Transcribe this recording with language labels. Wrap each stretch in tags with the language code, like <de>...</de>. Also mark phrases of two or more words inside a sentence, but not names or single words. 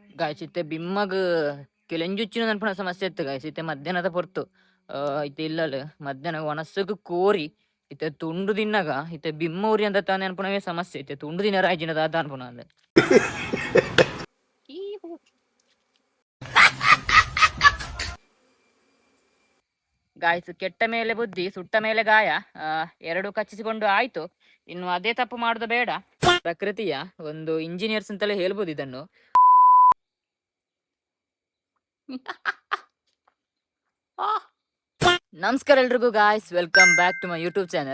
<tcy>ಗಾಯ್ಸ್ ಇತ್ತೆ ಬಿಮ್ಮಗ್ ಕೆಲೆಂಜುಚ್ಚಿನ ನನ್ಪುನ ಸಮಸ್ಯೆ ಇತ್ತು ಗಾಯ್ಸ್ ಇತ್ತೆ ಮಧ್ಯಾಹ್ನದ ಪೊರ್ತು ಇತ್ತೆ ಇಲ್ಲಲ್ ಮಧ್ಯಾಹ್ನ ಒಣಸಗ್ ಕೋರಿ ಇತ್ತೆ ತುಂಡು ದಿನ್ನಗ ಇತ್ತೆ ಬಿಮ್ಮ ಉರಿ ಅಂತ ತಾನೆ ಅನ್ಪುನವೇ ಸಮಸ್ಯೆ ಇತ್ತೆ ತುಂಡು ದಿನ ರಾಜಿನದ ಅದ ಅನ್ಪುನ ಅಂದೆ ಗಾಯ್ಸ್</tcy> <kn>ಕೆಟ್ಟ ಮೇಲೆ ಬುದ್ಧಿ ಸುಟ್ಟ ಮೇಲೆ ಗಾಯ ಎರಡು ಕಚ್ಚಿಸಿಕೊಂಡು ಆಯ್ತು. ಇನ್ನು ಅದೇ ತಪ್ಪು ಮಾಡುದು ಬೇಡ. ಪ್ರಕೃತಿಯ ಒಂದು ಇಂಜಿನಿಯರ್ಸ್ ಅಂತಲೇ ಹೇಳ್ಬೋದು ಇದನ್ನು. ನಮಸ್ಕಾರ ಎಲ್ರಿಗೂ ಗಾಯ್ಸ್,</kn> <en>welcome back to my YouTube channel.</en>